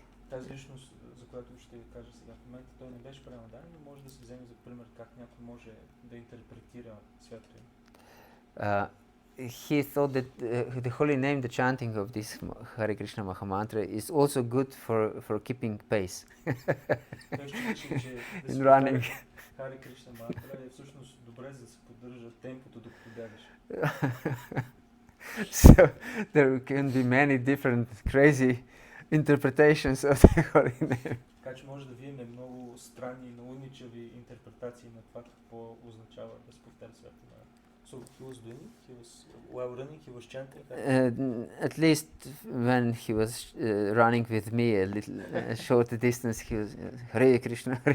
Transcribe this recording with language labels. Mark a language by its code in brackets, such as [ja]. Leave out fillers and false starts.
[bg] Тази личност, за която ще ви кажа сега в момента, той не беше пренадарен, но може да се вземе за пример как някой може да интерпретира святото име. [en] He thought that the holy name, the chanting of this Hare Krishna Maha Mantra is also good for keeping pace [bg] Той считаше, че да се [en] running. [bg] Харе Кришна мантра е всъщност добре за да се поддържа темпото докато бягаш. [en] So there can be many different crazy interpretations of the holy name. [bg] Така че може да видим много странни и наудничави интерпретации на това какво означава да се повтаря святото име. [en] So he was doing it, he was while running, he was chanting. At least when he was running with me a little short distance, he was Hare Krishna.